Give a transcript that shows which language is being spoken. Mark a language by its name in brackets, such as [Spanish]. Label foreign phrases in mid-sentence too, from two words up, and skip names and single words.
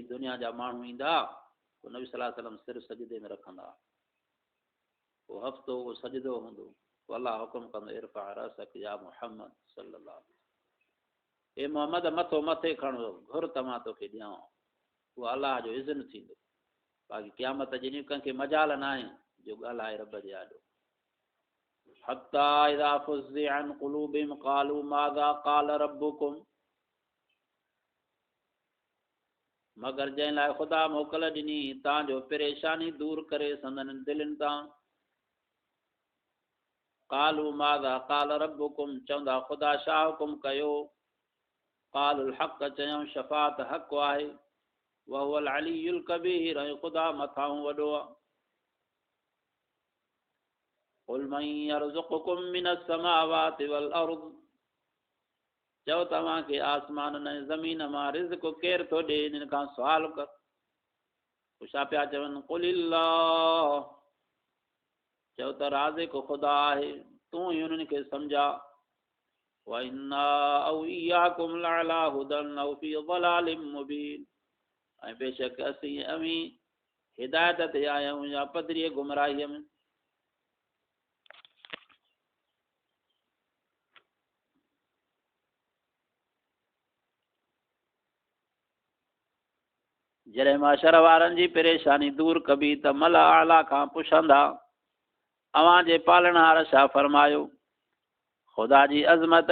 [Sindhi] दुनिया जा माण्हू ईंदा पोइ नबी [Arabic] صلى الله عليه وسلم [Sindhi] सिर सजदे में रखंदा पोइ हफ़्तो उहो सजदो हूंदो पोइ अलाह हुकुम कंदो [Arabic] ارفع رأسك يا محمد صلى الله [Sindhi] हे मोहम्मद मथो मथे खणो घुर त मां तोखे ॾियां उहो अलाह जो इज़्न थींदो बाक़ी क़यामत जे ॾींहुं कंहिंखे मजाल न आहे जो ॻाल्हाए रब जे आॾो [Arabic] حتى إذا فزع عن قلوبهم قالوا ماذا قال ربكم [Sindhi] मगर जंहिं लाइ ख़ुदा मोकल ॾिनी तव्हांजो परेशानी दूर करे संदन दिलनि तां [Arabic] قالوا ماذا قال ربكم [Sindhi] चवंदा ख़ुदा छा हुकुम कयो [Arabic] قالوا الحق [Sindhi] चयऊं शफ़ाअत हक़ आहे [Arabic] وهو العلي الكبير [Sindhi] ऐं ख़ुदा मथां वॾो आहे [Arabic] قل من يرزقكم من السماوات والأرض [Sindhi] चओ तव्हांखे आसमान ऐं ज़मीन मां रिज़्क़ केरु थो ॾे इन्हनि खां सुवाल कर छा पिया चवनि क़ुलिल्लाह चओ त राज़िक़ ख़ुदा आहे तूं ई उन्हनि खे सम्झा [Arabic] وإنا أو إياكم لعلى هدى أو في ضلال مبين [Sindhi] ऐं बेशक असीं अवीं हिदायत ते आहियूं या पधरीअ गुमराहीअ में जॾहिं माशर वारनि जी परेशानी दूर कबी त [Arabic] الملأ الأعلى [Sindhi] खां पुछंदा अव्हां जे पालणहार छा फरमायो ख़ुदा जी अज़मत